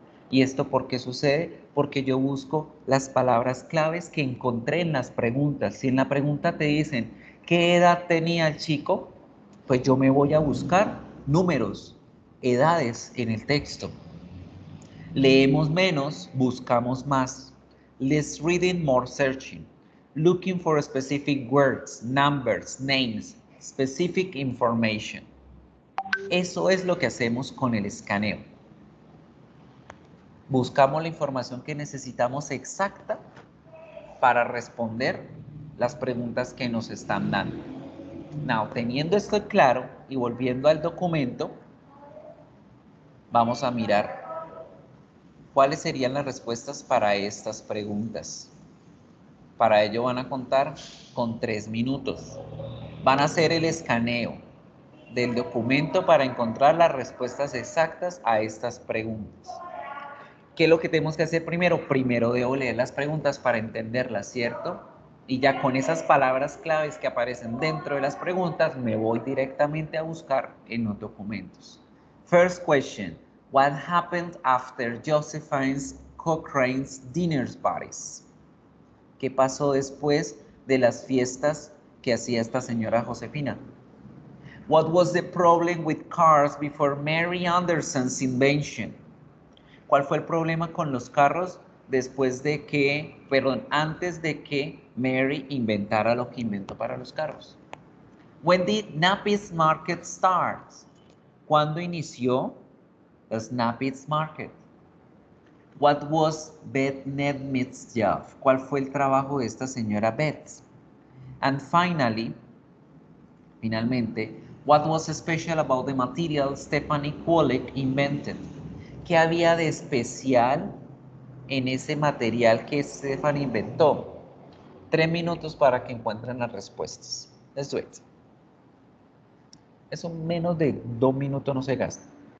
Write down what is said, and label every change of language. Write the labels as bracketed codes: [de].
[es] ¿Y esto por qué sucede? Porque yo busco las palabras claves que encontré en las preguntas. Si en la pregunta te dicen, ¿qué edad tenía el chico? Pues yo me voy a buscar números, edades en el texto. Leemos menos, buscamos más. [en] Less reading, more searching. Looking for specific words, numbers, names, specific information. [es] Eso es lo que hacemos con el escaneo. Buscamos la información que necesitamos exacta para responder las preguntas que nos están dando. [en] Now, [es] teniendo esto claro y volviendo al documento, vamos a mirar cuáles serían las respuestas para estas preguntas. Para ello van a contar con 3 minutos. Van a hacer el escaneo del documento para encontrar las respuestas exactas a estas preguntas. ¿Qué es lo que tenemos que hacer primero? Primero debo leer las preguntas para entenderlas, ¿cierto? Y ya con esas palabras claves que aparecen dentro de las preguntas, me voy directamente a buscar en los documentos. [en] First question, What happened after Josephine's Cochrane's dinner parties? [es] ¿Qué pasó después de las fiestas que hacía esta señora Josefina? [en] What was the problem with cars before Mary Anderson's invention? [es] ¿Cuál fue el problema con los carros después de que, perdón, antes de que Mary inventara lo que inventó para los carros? [en] When did Nappy's Market start? [es] ¿Cuándo inició Nappy's Market? [en] What was Beth Nedmith's job? [es] ¿Cuál fue el trabajo de esta señora Beth? [en] And [es] finalmente, [en] what was special about the material Stephanie Kwolek invented? [es] ¿Qué había de especial en ese material que Stephanie inventó? 3 minutos para que encuentren las respuestas. [en] Let's do it. [es] Eso menos de 2 minutos no se gasta.